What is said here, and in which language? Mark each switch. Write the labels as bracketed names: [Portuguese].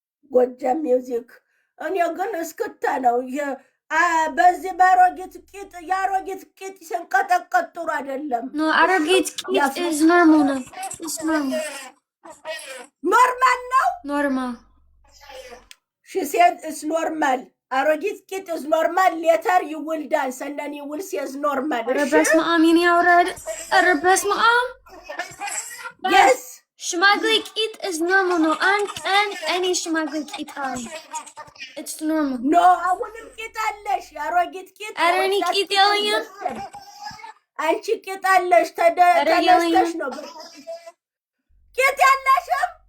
[Amharic] ጎጃም ሚውዚክ እኔ ግን እስክታ ነው በዚህ የአሮጊት ቂጥ ሲንቀጠቀጥ ጥሩ አይደለም [English] no [Amharic] አሮጊት ቂጥ [English] is normal ነው it's normal ነው normal she said it's normal [Amharic] አሮጊት ቂጥ [English] is normal. Later you will dance and then you will see as normal. [Amharic] በስመ አብ የኔ አውራድ ኧረ በስመ አብ [English] Yes. [Amharic] ሽማግሌ ቂጥ [English] is normal [Amharic] ነው እኔ ሽማግሌ ቂጥ [English] it's normal [Amharic] No, አሁንም ቂጥ አለሽ አሮጊት ቂጥ ኧረ እኔ ቂጥ የለኝም አንቺ ቂጥ አለሽ ተነስተሽ ነው ቂጥ ያለሽም